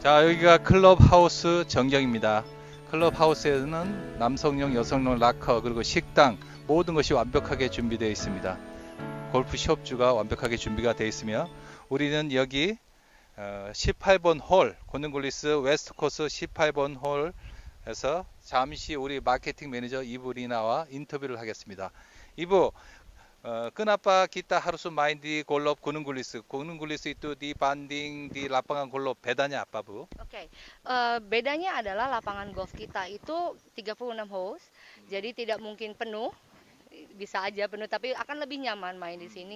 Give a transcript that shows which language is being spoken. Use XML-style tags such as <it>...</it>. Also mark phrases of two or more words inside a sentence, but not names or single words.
<ko>자, 여기가 클럽하우스 전경입니다. 클럽하우스에는 남성용, 여성용 락커, 그리고 식당, 모든 것이 완벽하게 준비되어 있습니다. 골프숍주가 완벽하게 준비가 되어 있으며, 우리는 여기 18번 홀, 고능굴리스 웨스트코스 18번 홀에서 잠시 우리 마케팅 매니저 이부 리나와 인터뷰를 ha겠습니다.</ko> <id>Ibu, kenapa kita harus main di golf Gunung Gulis itu dibanding di lapangan golf, bedanya apa, Bu? Oke, bedanya adalah lapangan golf kita itu 36 holes, jadi tidak mungkin penuh, bisa aja penuh, tapi akan lebih nyaman main di sini.</id>